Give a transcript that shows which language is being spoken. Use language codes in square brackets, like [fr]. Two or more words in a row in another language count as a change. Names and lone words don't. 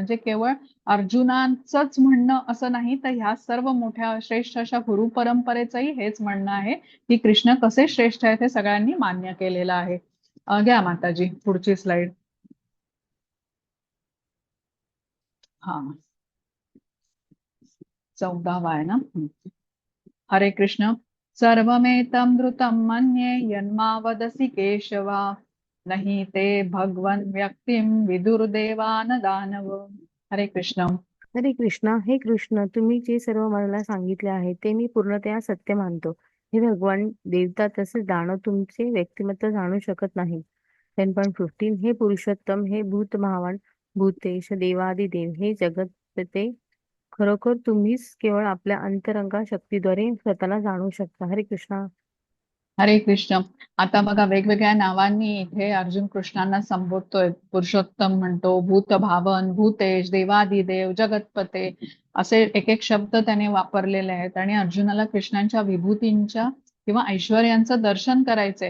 [mr] म्हणजे केवळ अर्जुनाचंच म्हणणं असं नाही, तर ह्या सर्व मोठ्या श्रेष्ठ अशा गुरु परंपरेचंही हेच म्हणणं आहे की कृष्ण कसे श्रेष्ठ आहेत हे सगळ्यांनी मान्य केलेलं आहे. घ्या माताजी पुढची स्लाइड. हा 14वा आहे ना. हरे कृष्ण. [sa] सर्वमेतमृतं मन्ये यन्मावदसि केशवा नहि ते भगवन् व्यक्तिं विदुर्देवान दानव. [mr] हरे कृष्ण. हरे कृष्णा. हे कृष्ण, तुम्ही जे सर्व मला सांगितले आहे ते मी पूर्णतया सत्य मानतो. हे भगवान, देवता तसेच दानव तुमचे व्यक्तिमत्व जाणू शकत नाही. 10.15. हे पुरुषोत्तम, हे भूत भावान, भूतेश, देवादिदेव, हे जगतपते, खरोखर तुम्हीच केवळ आपल्या अंतरंगा शक्तीद्वारे स्वतःला जाणू शकता. हरे कृष्णा. हरे कृष्ण. आता बघा, वेगवेगळ्या नावांनी इथे अर्जुन कृष्णांना संबोधतोय. पुरुषोत्तम म्हणतो, भूतभावन, भूतेश, देवादिदेव, जगतपते, असे एक एक शब्द त्याने वापरलेले आहेत. आणि अर्जुनाला कृष्णांच्या विभूतींच्या किंवा ऐश्वर्यांचं दर्शन करायचंय.